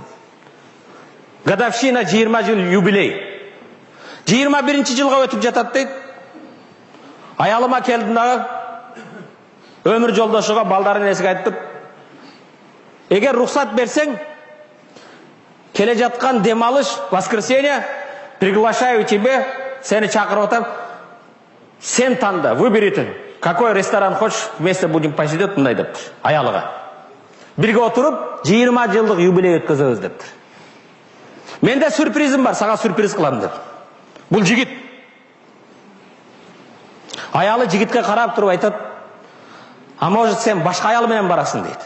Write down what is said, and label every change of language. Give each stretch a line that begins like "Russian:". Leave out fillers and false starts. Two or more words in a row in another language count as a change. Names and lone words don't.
Kyrgyz: Годовщина 20 жыл юбилей. 21 жылга өтүп жатат дейт. Аялыма келдим дагы, өмүр жолдошуга балдарын эсиге айтып, эгер рухсат берсең, келе жаткан демалыш,
Russian: воскресенье, приглашаю тебе,
Kyrgyz: сени чакырып атам, сен танда,
Russian: выбери, какой ресторан хочешь, вместе будем посидеть,
Kyrgyz: мындай дептир, аялыга. Бирге отуруп, 20 жылдык юбилей өткөзөбүз дептир. Менде сюрпризим бар, сага сюрприз кылам деп. Бул жигит. Аялы жигитке карап туруп айтат,
Russian: а может
Kyrgyz: сен башка аялы менен барасың дейт.